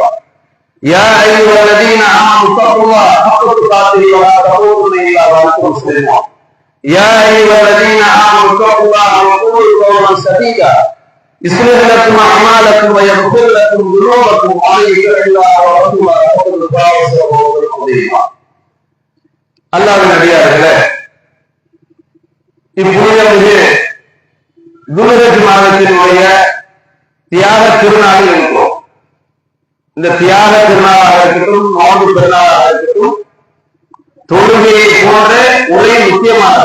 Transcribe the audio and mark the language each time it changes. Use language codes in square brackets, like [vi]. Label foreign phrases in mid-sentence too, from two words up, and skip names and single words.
[ar] يا أيها الذين آمنوا اتقوا الله حق تقاته ولا تموتن إلا وأنتم مسلمون. يا أيها الذين آمنوا اتقوا الله وقولوا قولا سديدا يصلح لكم أعمالكم ويغفر لكم ذنوبكم ومن يطع الله ورسوله فقد فاز فوزا عظيما. [ta] அல்லாஹ்வின் அடியார்களே, இப்பொழுது துல்ஹஜ் மாதத்தினுடைய தியாக திருநாளில் இருக்கிறோம். இந்த தியாக திருநாளாக இருக்கட்டும், நோன்பு பெருநாளாக இருக்கட்டும், தொழுகையை போன்ற உரை முக்கியமானது.